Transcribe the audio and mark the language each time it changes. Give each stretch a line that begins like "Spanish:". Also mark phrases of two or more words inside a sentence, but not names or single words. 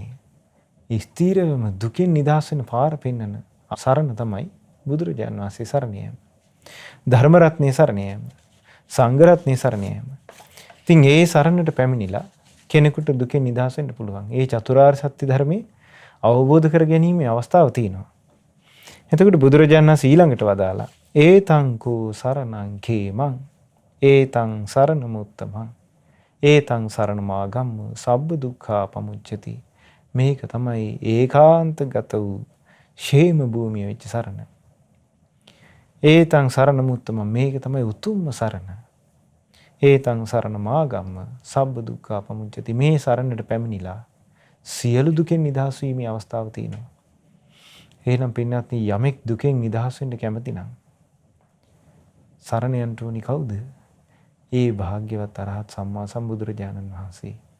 Sinhala: ස්ථීරවම දුකින් නිදහස් වෙන පාර පෙන්වන සරණ තමයි බුදුරජාණන් වහන්සේ සරණ යාම. ධර්ම රත්නයේ සරණ යාම. සංඝ රත්නයේ සරණ යාම. ඉතින් ඒ සරණට පැමිණිලා කෙනෙකුට දුකෙන් නිදහස් වෙන්න පුළුවන්. ඒ චතුරාර්ය සත්‍ය ධර්මයේ අවබෝධ කර ගැනීමේ අවස්ථාව තියෙනවා. එතකොට බුදුරජාණන් වහන්සේ ඊළඟට වදාලා
Pali: ඒතං කෝ සරණං khemං ඒතං සරණමුත්තමං ඒතං සරණමාගම්ම සබ්බ දුක්ඛා පමුච්චති.
Sinhala: මේක තමයි ඒකාන්තගත වූ ෂේම භූමිය වෙච්ච සරණ.
Pali: ඒතං සරණමුත්තම
Sinhala: මේක තමයි උතුම්ම සරණ.
Pali: ඒතං සරණමාගම්ම සබ්බ දුක්ඛා පමුච්චති.
Sinhala: මේ සරණට පැමිණිලා සියලු දුකෙන් නිදහස් වීමේ අවස්ථාව තියෙනවා. එහෙනම් පින්වත්නි යමෙක් දුකෙන් නිදහස් වෙන්න කැමති නම් සරණ යන්න ඕනි කවුද? ඒ භාග්‍යවත් අරහත් සම්මා සම්බුදුරජාණන් වහන්සේ.